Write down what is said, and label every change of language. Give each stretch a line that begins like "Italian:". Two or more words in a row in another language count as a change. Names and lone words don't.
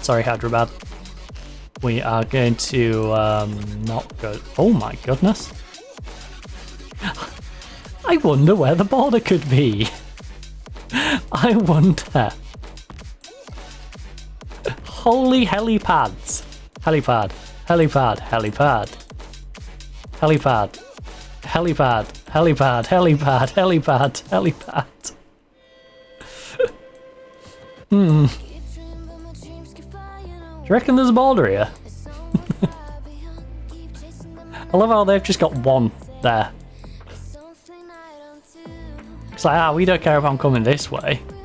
English: Sorry, Hyderabad. We are going to not go. Oh my goodness. I wonder where the border could be. I wonder. Holy helipads. Helipad. Helipad. Helipad. Helipad. Helipad. Helipad. Helipad. Helipad. Helipad. Do you reckon there's a border here? I love how they've just got one there. It's like, we don't care if I'm coming this way.